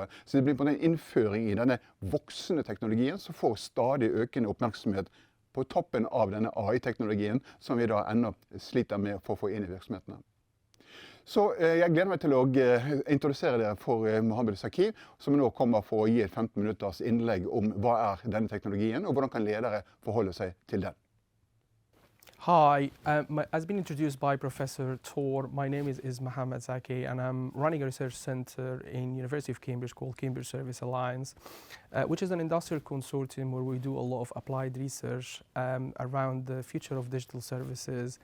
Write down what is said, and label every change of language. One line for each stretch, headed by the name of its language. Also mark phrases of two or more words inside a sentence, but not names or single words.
Norwegian: Så det blir på en innføring i denne voksende teknologien som får stadig økende oppmerksomhet på toppen av denne AI-teknologien, som vi ennå sliter med å få inn i virksomhetene. Så jeg gleder meg til å introdusere dere for Mohamed Zaki, som nå kommer for å gi et 15 minutters innlegg om hva er denne teknologien, og hvordan kan ledere forholde seg til den.
English: Hi, as been introduced by Professor Tor, my name is Mohamed Zaki, and I'm running a research center in University of Cambridge called Cambridge Service Alliance, which is an industrial consortium where we do a lot of applied research around the future of digital services.